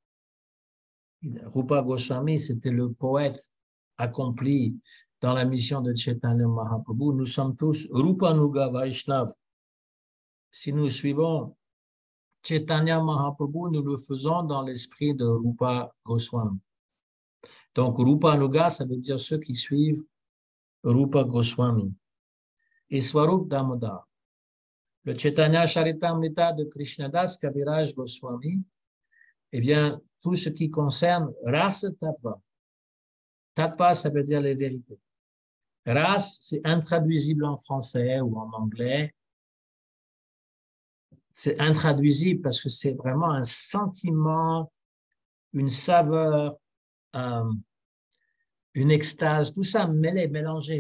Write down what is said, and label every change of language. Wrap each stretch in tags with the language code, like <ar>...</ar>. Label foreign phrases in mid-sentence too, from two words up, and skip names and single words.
<fr>Rupa Goswami, c'était le poète accompli dans la mission de Chaitanya Mahaprabhu. Nous sommes tous Rupanuga Vaishnav. Si nous suivons Chaitanya Mahaprabhu, nous le faisons dans l'esprit de Rupa Goswami. Donc, Rupanuga, ça veut dire ceux qui suivent Rupa Goswami. Et Swarup Damodar. Le Chaitanya Charitamrita de Krishnadas Kaviraj Goswami, eh bien, tout ce qui concerne Rasa Tattva. Tattva, ça veut dire les vérités. Ras, c'est intraduisible en français ou en anglais. C'est intraduisible parce que c'est vraiment un sentiment, une saveur, une extase, tout ça mêlé, mélangé.</fr>